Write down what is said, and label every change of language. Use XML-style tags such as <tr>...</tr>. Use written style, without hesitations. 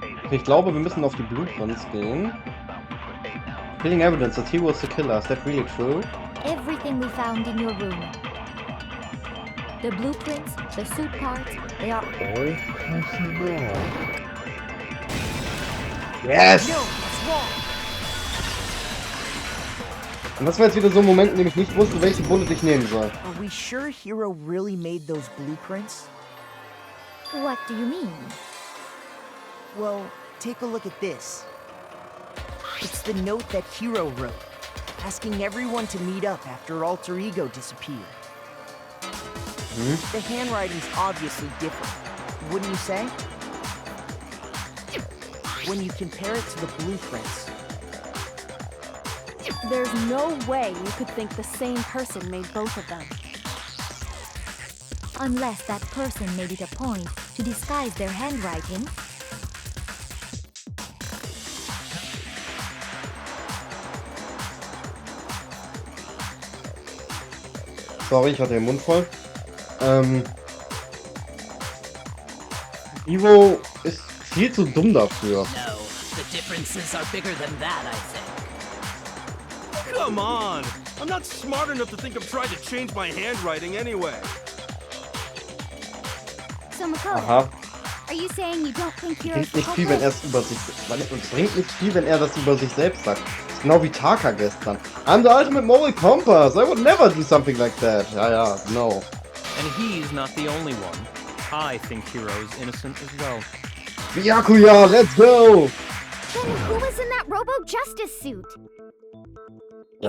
<de>Ich glaube, wir müssen auf die Blueprints gehen.</de> <en>Killing evidence that he was the killer. Is that really true? Everything we found in your room. The blueprints, the suit parts, they are all Yes! No, it's wrong.</en> <de>Und das war jetzt wieder so ein Moment, in dem ich nicht wusste, welche Bullet ich nehmen soll.</de> <en>Are we sure Hiro really made those blueprints? What do you mean? Well, take a look at this. It's the note that Hiro wrote, asking everyone to meet up after Alter Ego disappeared. The handwriting's obviously different, wouldn't you say? When you compare it to the blueprints. There's no way you could think the same person made both of them. Unless that person made it a point to disguise their handwriting.</en> <de>Sorry, ich hatte den Mund voll. Ivo ist viel zu dumm dafür.</de> <en>No, the differences are bigger than that, I think. Come on. I'm not smart enough to think of trying to change my handwriting anyway. So Makoto, Aha. are you saying you don't think Hiro's</en> <de>Bringt nicht viel, wenn er es über sich... Es bringt nicht viel, wenn er das über sich selbst sagt. Das ist genau wie Taka gestern.</de> <en>I'm the ultimate moral compass. I would never do something like that. Ja, no. And he's not the only one. I think Hiro's innocent as well. Byakuya, let's go! Then who was in that Robo-Justice suit? Ja,</en>